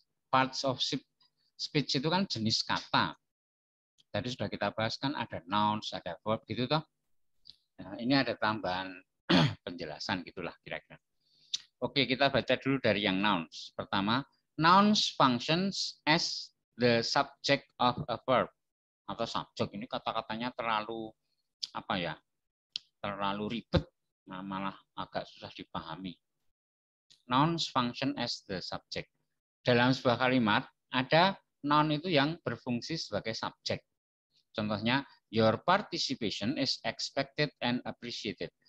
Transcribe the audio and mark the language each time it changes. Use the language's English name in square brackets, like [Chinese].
[Indonesian] Parts of speech itu kan jenis kata. Tadi sudah kita bahas kan ada nouns, ada verb gitu toh. Nah, ini ada tambahan penjelasan gitulah kira-kira. Oke, kita baca dulu dari yang nouns. Pertama, [English] nouns functions as the subject of a verb. [Indonesian] Atau subject ini kata-katanya terlalu apa ya? Terlalu ribet, malah agak susah dipahami. [English] Nouns function as the subject. [Indonesian] Dalam sebuah kalimat ada noun itu yang berfungsi sebagai subjek. Contohnya, [English] your participation is expected and appreciated.